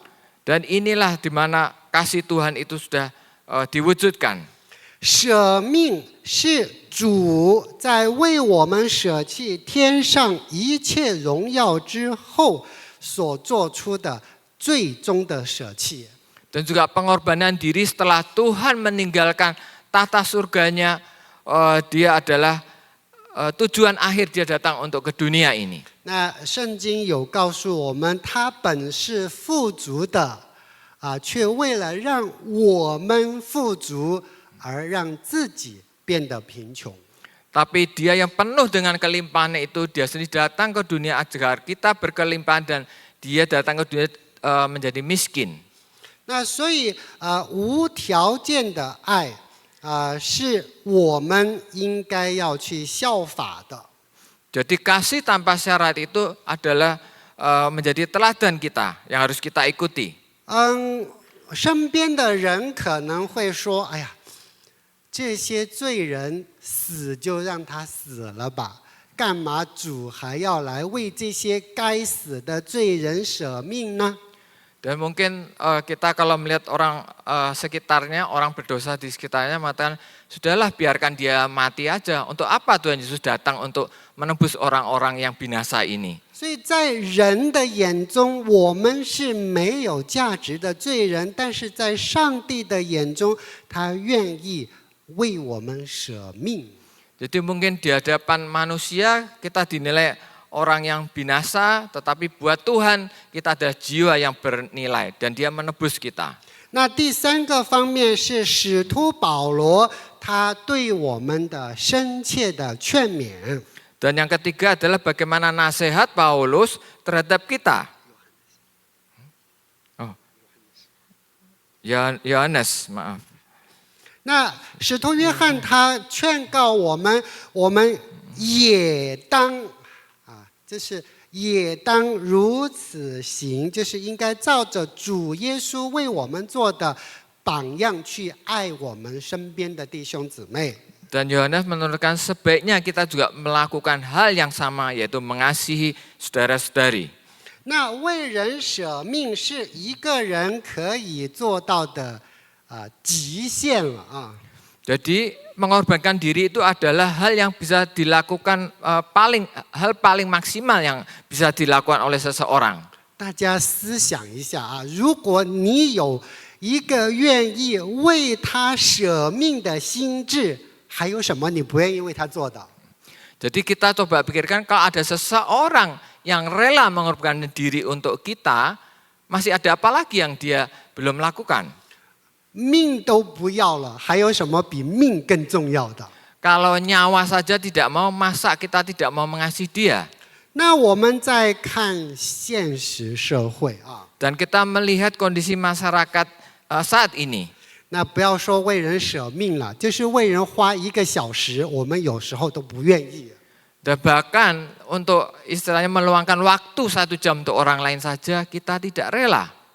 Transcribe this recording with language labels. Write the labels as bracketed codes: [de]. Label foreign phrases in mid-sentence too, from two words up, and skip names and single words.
[id] Dan inilah di mana kasih Tuhan itu sudah diwujudkan. [zh] 舍命是主在为我们舍弃天上一切荣耀之后所做出的最终的舍弃。 [id] Dan juga pengorbanan diri setelah Tuhan meninggalkan tata surganya, dia adalah tujuan akhir dia datang untuk ke dunia ini. [zh] 那圣经有告诉我们，他本是富足的，却为了让我们富足而让自己变得贫穷。 [id] Tapi dia yang penuh dengan kelimpahan itu, dia sendiri datang ke dunia agar kita berkelimpahan dan dia datang ke dunia menjadi miskin. [zh] 那所以无条件的爱是我们应该要去效法的。 [id] Jadi kasih tanpa syarat itu adalah menjadi teladan kita yang harus kita ikuti. [zh] 身边的人可能会说：“哎呀， 这些罪人死就让他死了吧，干嘛主还要来为这些该死的罪人舍命呢？ [id] Dan mungkin kita kalau melihat orang sekitarnya, orang berdosa di sekitarnya, mengatakan sudahlah biarkan dia mati aja. Untuk apa Tuhan Yesus datang untuk menebus orang-orang yang binasa ini? [zh] 所以在人的眼中，我们是没有价值的罪人，但是在上帝的眼中，他愿意为我们舍命。 [id] Jadi mungkin di hadapan manusia kita dinilai orang yang binasa, tetapi buat Tuhan kita adalah jiwa yang bernilai dan Dia menebus kita. [zh] 那第三个方面是使徒保罗他对我们的深切的劝勉。 [id] Dan yang ketiga adalah bagaimana nasihat Paulus terhadap kita. Oh, Yohanes, maaf. [zh] 那使徒约翰他劝告我们，我们也当就是也当如此行，就是应该照着主耶稣为我们做的榜样去爱我们身边的弟兄姊妹。 [id] Dan Yohanes menuturkan sebaiknya kita juga melakukan hal yang sama, yaitu mengasihi saudara-saudari. [zh] 那为人舍命是一个人可以做到的极限了啊。 [id] Jadi mengorbankan diri itu adalah hal yang bisa dilakukan hal paling maksimal yang bisa dilakukan oleh seseorang. [zh] 大家思想一下啊，如果你有一个愿意为他舍命的心志，还有什么你不愿意为他做的？ [id] Jadi kita coba pikirkan kalau ada seseorang yang rela mengorbankan diri untuk kita, masih ada apa lagi yang dia belum lakukan? [zh] 命都不要了，还有什么比命更重要的？ [id] Kalau nyawa saja tidak mau, masa kita tidak mau mengasihi dia? [zh] 那我们再看现实社会啊， [id] Dan kita melihat kondisi masyarakat saat ini. [zh] 那不要说为人舍命了，就是为人花1个小时，我们有时候都不愿意。 [id] Dan bahkan untuk istilahnya meluangkan waktu 1 jam untuk orang lain saja, kita tidak rela.